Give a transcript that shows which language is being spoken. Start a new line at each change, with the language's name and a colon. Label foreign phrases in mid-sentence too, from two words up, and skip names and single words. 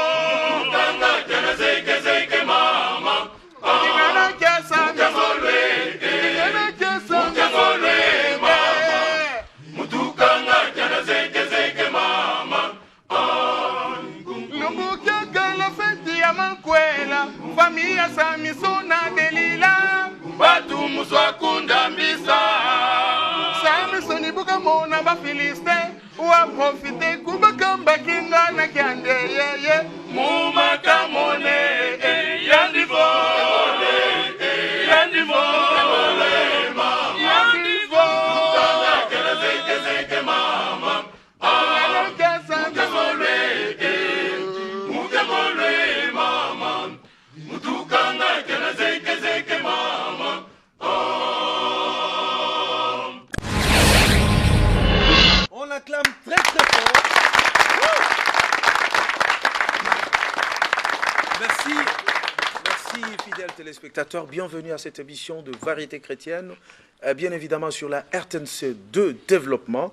Kongo: Mukanga kena zeke zeke mama. kingana kiasa, Mutukanga kena zeke zeke mama. Lumbukia gala feti ya mankwela, familia Samisona delila, Batu muswakunda mbisa. Samisoni buka mona ba Filiste, wa profite kubakamba kinga na kiande yeye, Mumakamone yandivo. Yandivo. yandivo, Mukanga kena zeke zeke mama. Mukiangolwe mama, mutukanga kena zeke zeke mama.
French: On l'acclame très très fort. Merci fidèles téléspectateurs. Bienvenue à cette émission de Variété chrétienne. Bien évidemment sur la RTNC 2 Développement.